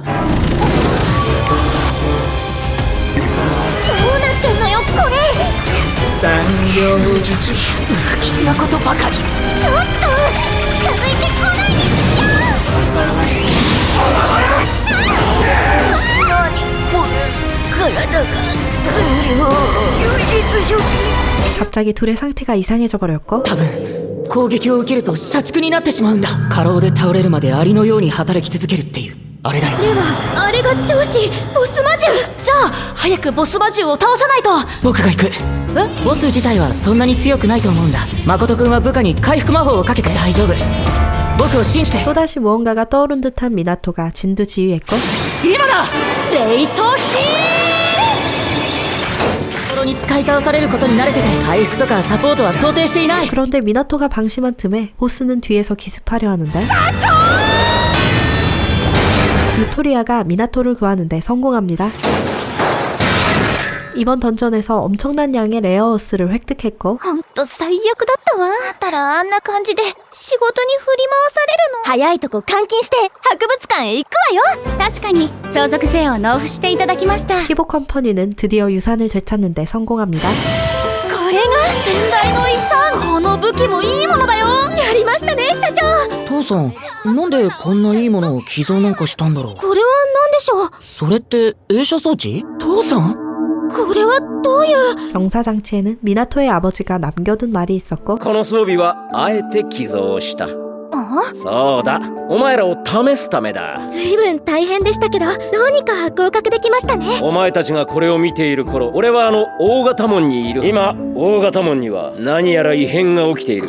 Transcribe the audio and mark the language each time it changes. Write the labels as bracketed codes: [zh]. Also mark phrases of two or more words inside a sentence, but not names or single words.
[ja] どうなってんのよこれ。残業術師。不吉なことばかり。ちょっと近づいてこないで体が [ko] 갑자기 둘의 상태가 이상해져 버렸고 [ja] 多分攻撃を受けると社畜になってしまうんだ。過労で倒れるまでアリのように働き続けるっていうあれだよ。ではあれが上司ボス魔獣。じゃあ早くボス魔獣を倒さないと。僕が行く。ボス自体はそんなに強くないと思うんだ。誠くんは部下に回復魔法をかけて大丈夫。僕を信じて。 [ko] 또다시 무언가가 떠오른 듯한 미나토가 진두지휘했고 [ja] 今だ。レイトヒールに使い倒されることに慣れてて回復とかサポートは想定していない。 [ko] 그런데 미나토가 방심한 틈에 보스는 뒤에서 기습하려 하는데 유토리아가 미나토를 구하는데 성공합니다. 이번 던전에서 엄청난 양의 레어어스를 획득했고 [ja] ほんと最悪だったわ。だったらあんな感じで仕事に振り回されるの。早いとこ監禁して博物館へ行くわよ。確かに相続税を納付していただきました。 [ko] 키보 컴퍼니는 드디어 유산을 되찾는데 성공합니다. [ja] これが先代の遺産。この武器もいいものだよ。やりましたね社長。父さん、なんでこんないいものを寄贈なんかしたんだろう。これは何でしょう。それって映写装置？父さん？これはどういう。 [ko] 병사장치에는 미나토의 아버지가 남겨둔 말이 있었고 [ja] この装備はあえて寄贈した。そうだ、お前らを試すためだ。ずいぶん大変でしたけどどうにか合格できましたね。お前たちがこれを見ている頃、俺は大型門にいる。今大型門には何やら異変が起きている。